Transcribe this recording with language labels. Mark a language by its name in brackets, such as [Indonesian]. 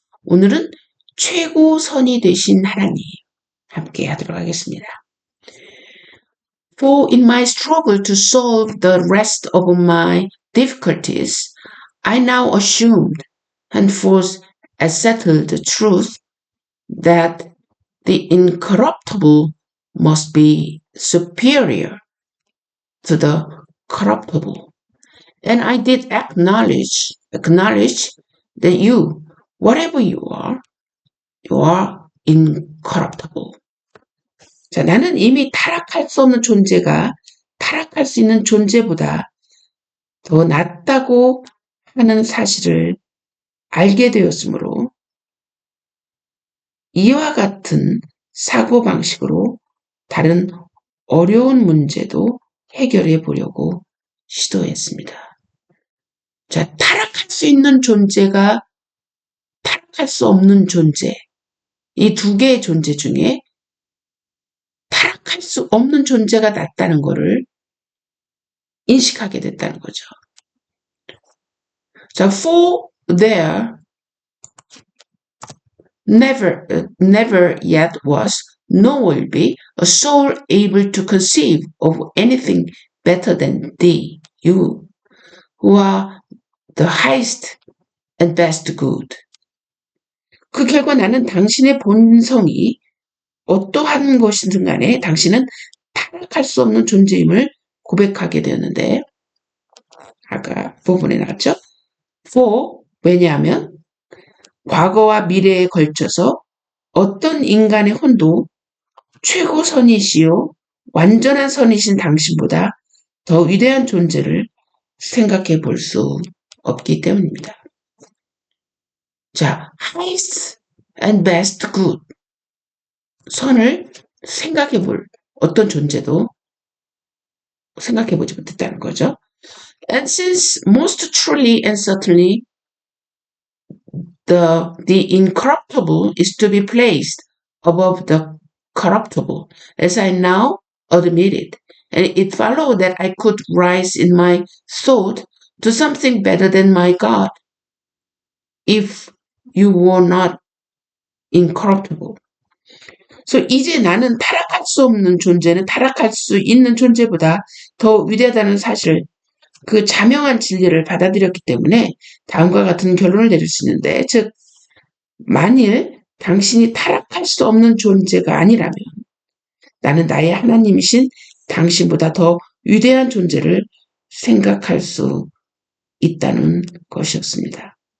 [Korean] 오늘은 최고선이 되신 하나님 함께 하도록 하겠습니다. [English] For in my struggle to solve the rest of my difficulties, I now assumed and force as settled the truth that the incorruptible must be superior to the corruptible. And I did acknowledge that you, whatever you are incorruptible. [Korean] 자, 나는 이미 타락할 수 없는 존재가 타락할 수 있는 존재보다 더 낫다고 하는 사실을 알게 되었으므로 이와 같은 사고방식으로 다른 어려운 문제도 해결해 보려고 시도했습니다. 자, 타락할 수 있는 존재가 타락할 수 없는 존재. 이 두 개의 존재 중에 타락할 수 없는 존재가 낫다는 것을 인식하게 됐다는 거죠. [English] 자, for there never yet was, nor will be, a soul able to conceive of anything better than thee, you, who are the highest and best good. [Korean] 그 결과 나는 당신의 본성이 어떠한 것이든 간에 당신은 타락할 수 없는 존재임을 고백하게 되었는데, 아까 부분에 나왔죠? For, 왜냐하면 과거와 미래에 걸쳐서 어떤 인간의 혼도 최고선이시요 완전한 선이신 당신보다 더 위대한 존재를 생각해 볼 수 없기 때문입니다. [English] 자, highest and best good. [Korean] 선을 생각해 볼 어떤 존재도 생각해 보지 못했다는 거죠. [English] And since most truly and certainly the incorruptible is to be placed above the corruptible, as I now admit it, and it followed that I could rise in my thought to something better than my God, if you were not incorruptible. [Korean] 그래서 이제 나는 타락할 수 없는 존재는 타락할 수 있는 존재보다 더 위대하다는 사실, 그 자명한 진리를 받아들였기 때문에 다음과 같은 결론을 내릴 수 있는데, 즉 만일 당신이 타락할 수 없는 존재가 아니라면 나는 나의 하나님이신 당신보다 더 위대한 존재를 생각할 수 있다는 것이었습니다.